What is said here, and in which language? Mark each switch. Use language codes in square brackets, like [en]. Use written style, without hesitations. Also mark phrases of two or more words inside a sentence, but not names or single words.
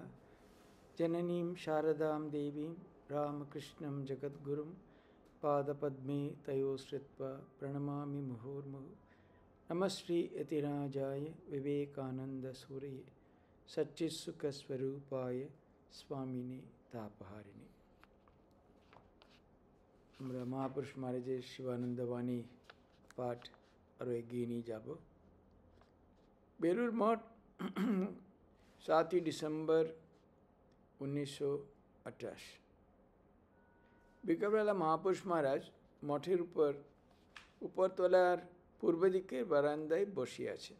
[sa] जननीं शारदां देवीं रामकृष्णं जगद्गुरुं पादपद्मे तयो श्रित्वा प्रणमामि मुहुर्मुहुः। नमः श्री यतिराजाय विवेकानन्दसूरये सच्चित्सुखस्वरूपाय स्वामिने तापहारिणे। [bn] আমরা মহাপুরুষ মহারাজের শিবানন্দ বাণী পাঠ আরও এগিয়ে নিয়ে যাব। বেলুড় মঠ 7 ডিসেম্বর 1928। বিকালবেলা মহাপুরুষ মহারাজ মঠের উপরতলার পূর্ব দিকের বারান্দায় বসিয়ে আছেন।